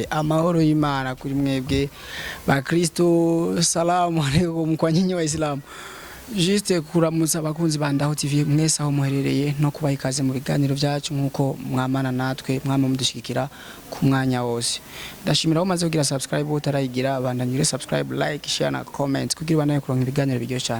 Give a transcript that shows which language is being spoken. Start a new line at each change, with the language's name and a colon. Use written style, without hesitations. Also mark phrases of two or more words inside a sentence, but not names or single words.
Rundi: Amahoro y'Imana kuri mwebwe ba Kristo.
Swahili: Salamu alaykum kwa nyinyi wa Islam.
Rundi: Juste kuramutsa abakunzi ba Ndaho TV mwese aho muherereye no kubaha ikaze mu biganiro byacu nkuko mwamana natwe mwama mudushikira ku mwanya wose. Ndashimira aho maze kugira subscribe utarayigira abandanyire
English: subscribe, like, share
Rundi: na comment kugira banaye kuronka ibiganiro biryo cyane.